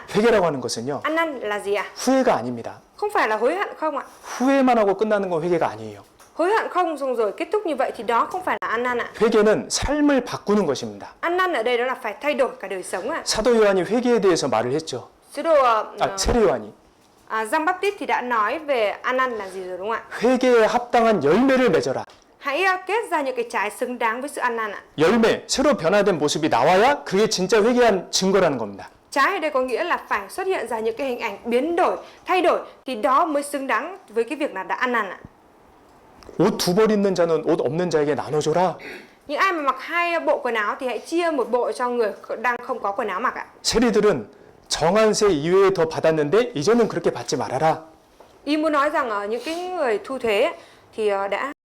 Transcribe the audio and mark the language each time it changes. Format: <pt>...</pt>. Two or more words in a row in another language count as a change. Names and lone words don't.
<ko>회개라고 하는 것은요.</ko> <vi>Ăn năn là gì ạ?</vi> <ko>후회가 아닙니다.</ko> <vi>Không phải là hối hận không ạ?</vi> <ko>후회만 하고 끝나는 건 회개가 아니에요.</ko> <vi>Hối hận không xong rồi kết thúc như vậy thì đó không phải là ăn năn ạ.</vi> <ko>회개는 삶을 바꾸는 것입니다.</ko> <vi>Ăn năn ở đây đó là phải thay đổi cả đời sống ạ.</vi> <ko>사도 요한이 회개에 대해서 말을 했죠.</ko> <vi>Sứ đồ</vi> <ko>세례 요한이</ko> <vi>Giăng Baptist thì đã nói về ăn năn là gì rồi đúng không ạ?</vi> <ko>회개에 합당한 열매를 맺어라.</ko> <vi>Hãy kết ra những cái trái xứng đáng với sự ăn năn ạ.</vi> <ko>열매, 새로 변화된 모습이 나와야 그게 진짜 회개한 증거라는 겁니다.</ko> <vi>Trái ở đây có nghĩa là phải xuất hiện ra những cái hình ảnh biến đổi, thay đổi thì đó mới xứng đáng với cái việc là đã ăn năn ạ.</vi> <ko>옷 두 벌 입는 자는 옷 없는 자에게 나눠줘라.</ko> <vi>Những ai mà mặc 2 bộ quần áo thì hãy chia 1 bộ cho người đang không có quần áo mặc ạ.</vi> <ko>세리들은 정한 세 이외에 더 받았는데 이제는 그렇게 받지 말아라.</ko> <vi>Ý muốn nói rằng những cái người thu thuế thì đã</vi>